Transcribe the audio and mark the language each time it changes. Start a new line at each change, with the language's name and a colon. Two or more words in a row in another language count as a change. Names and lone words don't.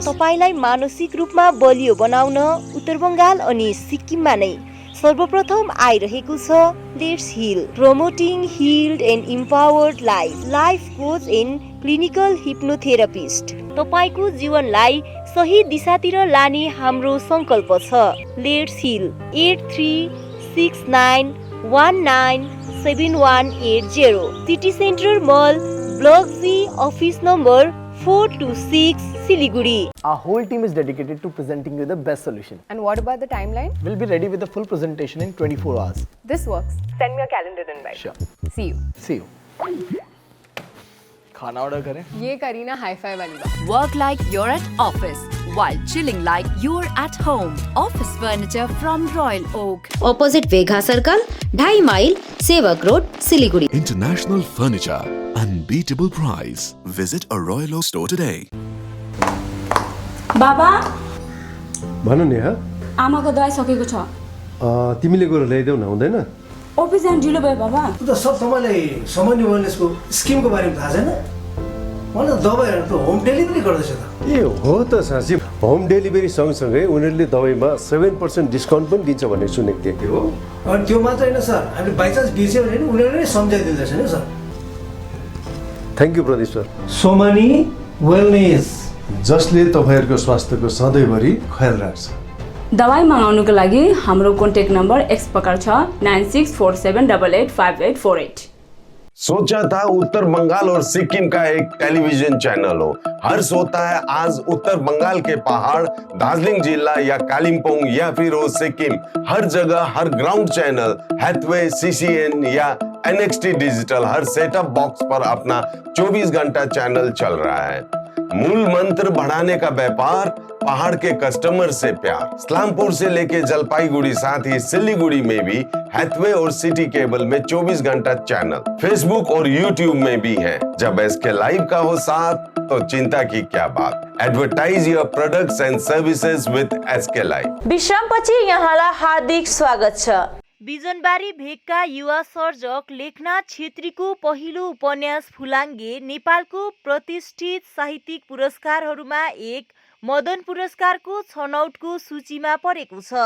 Nepali: तपाईलाई मानसिक रूपमा बलियो बनाउन उत्तर बंगाल अनि सिक्किममा नै सर्वप्रथम आइरहेको छ
English: Let's Heal, promoting healed and empowered life coach and clinical hypnotherapist.
Nepali: तपाईको जीवनलाई सही दिशातिर लाने हाम्रो संकल्प छ। लेट्स हिल 8369197180 सिटी सेन्टर मल, ब्लक G,
English: office number
Nepali: 426, Siliguri.
English: Our whole team is dedicated to presenting you the best solution. And what about the timeline? We'll be ready with the full presentation in 24 hours. This works. Send me a calendar invite. Sure. See you. See you.
Hindi: खाना ऑर्डर करें? ये करीना हाई-फाई वाली बात।
English: Work like you're at office while chilling like you're at home. Office furniture from Royal Oak. Opposite Vegha Circle, 2.5 mile, Sevak Road, Siliguri. International furniture, unbeatable price. Visit a Royal Oak store today.
Nepali: बाबा भन नि ह आमाको दबाई सकेको छ। तिमीले गएर ल्याइदेऊ न, हुँदैन? अफिस जान ढिलो भयो बाबा। त सब तपाईँलाई सामान्य वेलनेसको स्किमको बारेमा थाहा छैन? मलाई दबाईहरू त
English: home delivery
Nepali: गर्दैछ त। ए हो त साँच्ची,
English: home delivery
Nepali: सँगसँगै उनीहरूले दबाईमा 7% डिस्काउन्ट पनि दिन्छ भन्ने सुनेको थिएँ। हो, अनि त्यो मात्र होइन सर, हामीले बाइचान्स बिर्स्यो भने उनीहरूले नै सम्झाइदिँदैछ नि सर।
English: thank you
Nepali: प्रदीप सर। सोमानी वेलनेस, जसले तपाईँहरूको स्वास्थ्यको सधैँभरि ख्याल राख्छ। दबाई मगाउनुको लागि हाम्रो
English: contact number
Nepali: एक्स प्रकार छ 9647885848।
Hindi: सोचा था उत्तर बंगाल और सिक्किम का एक टेलीविजन चैनल हो। हर्ष होता है आज उत्तर बंगाल के पहाड़, दार्जिलिंग जिला या कालिम्पोंग या फिर हो सिक्किम, हर जगह हर ग्राउंड चैनल हैथवे, सीसीएन या NXT डिजिटल हर
English: setup box
Hindi: पर अपना 24 घंटा चैनल चल रहा है। मूल मंत्र बढ़ाने का व्यापार, पहाड़ के कस्टमर से प्यार। इस्लामपुर से लेके जलपाईगुड़ी साथ ही सिलीगुड़ी में भी हैथवे और सिटी केबल में 24 घंटा चैनल, फेसबुक और यूट्यूब में भी है। जब SK लाइव का हो साथ तो चिंता की क्या बात।
English: Advertise your products and services with SK Live.
Nepali: विश्रामपछि यहाँलाई हार्दिक स्वागत छ। बिजनबारी भेगका युवा सर्जक लेखनाथ छेत्रीको पहिलो उपन्यास फुलाङ्गे नेपालको प्रतिष्ठित साहित्यिक पुरस्कारहरूमा एक मदन पुरस्कारको छनौटको सूचीमा परेको छ।